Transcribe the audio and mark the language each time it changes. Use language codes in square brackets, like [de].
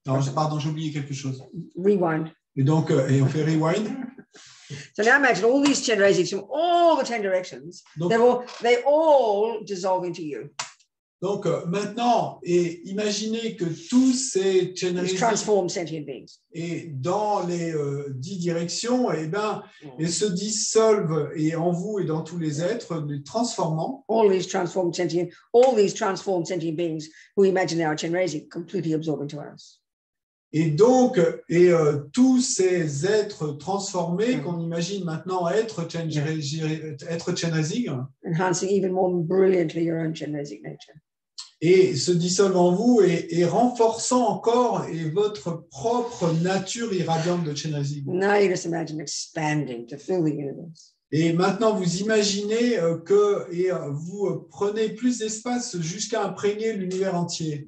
[fr] Non, pardon, j'ai oublié quelque chose. [en] Rewind. [fr] Et donc, et on fait rewind. [en] So now imagine all these Chenrezigs from all the 10 directions, [fr] Donc, [en] they all dissolve into you. [fr] donc maintenant, et imaginez que tous ces [en] These Chenrezig transformed sentient beings. [fr] et dans les 10 directions, eh ben, elles se dissolvent et en vous et dans tous les êtres, les transformant. [en] All these transformed sentient beings who imagine our Chenrezig completely absorb into us. [fr] Et donc, tous ces êtres transformés qu'on imagine maintenant être Chenrezig, [en] Enhancing even more brilliantly your own Chenrezig nature. [fr] et se dissolvent en vous et renforçant encore votre propre nature irradiante de Chenrezig. [en] Now you just imagine expanding to fill the universe. [fr] Et maintenant, vous imaginez que vous prenez plus d'espace jusqu'à imprégner l'univers entier.